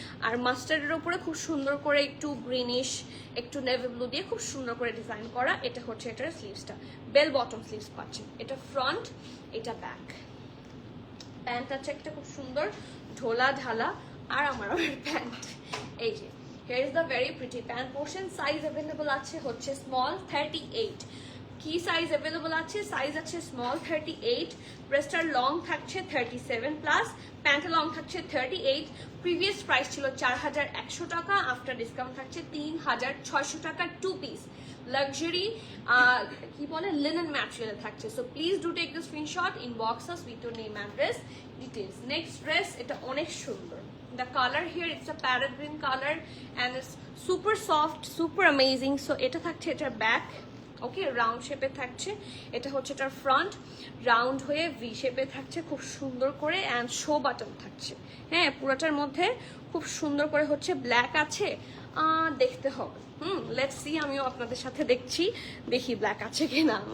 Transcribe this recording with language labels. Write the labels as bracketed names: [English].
[Bangla] আর মাস্টার্ডের উপরে খুব সুন্দর করে একটু গ্রিনিশ, একটু নেভি ব্লু দিয়ে খুব সুন্দর করে ডিজাইন করা। এটা হচ্ছে এটার স্লিভসটা, বেল বটম স্লিভস পাচ্ছেন। এটা ফ্রন্ট, এটা ব্যাক। প্যান্ট আছে একটা খুব সুন্দর ঢোলা ঢালা, আর আমার প্যান্ট এই যে। [English] Here is the very pretty pant portion. Size available আছে হচ্ছে small 38. [Bangla] কি সাইজ अवेलेबल আছে? সাইজ আছে small 38, ব্রেস্টার লং থাকছে 37 প্লাস, প্যান্ট লং থাকছে 38। প্রিভিয়াস প্রাইস ছিল 4100 টাকা, আফটার ডিসকাউন্ট থাকছে 3600 টাকা। টু পিস লাক্সারি কি বলে লিনেন ম্যাটেরিয়াল থাকছে। [English] So please do take the screenshot, inbox us with your name address details. Next dress, এটা অনেক সুন্দর, The color here, it's a parrot green color and it's super soft, super amazing. [Bangla] So এটা থাকছে এটার back, ওকে, round শেপে থাকছে। এটা হচ্ছে এটার ফ্রন্ট, রাউন্ড হয়ে ভি শেপে থাকছে খুব সুন্দর করে, অ্যান্ড শো বাটন থাকছে। হ্যাঁ, পুরোটার মধ্যে খুব সুন্দর করে হচ্ছে ব্ল্যাক আছে, দেখতে হবে। লেটস সি, আমিও আপনাদের সাথে দেখছি, দেখি ব্ল্যাক আছে কিনা।